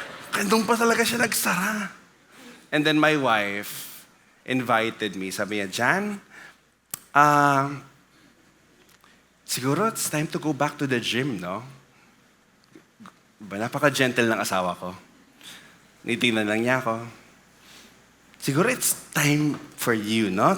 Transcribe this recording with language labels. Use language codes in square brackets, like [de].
[tl] Kandong pa talaga siya nagsara. [en] And then my wife invited me. [tl] Sabi niya, [en] Jan, siguro it's time to go back to the gym, no? [tl] Napaka-gentle ng asawa ko. Nitingnan lang niya ako. [en] Siguro it's time for you, no?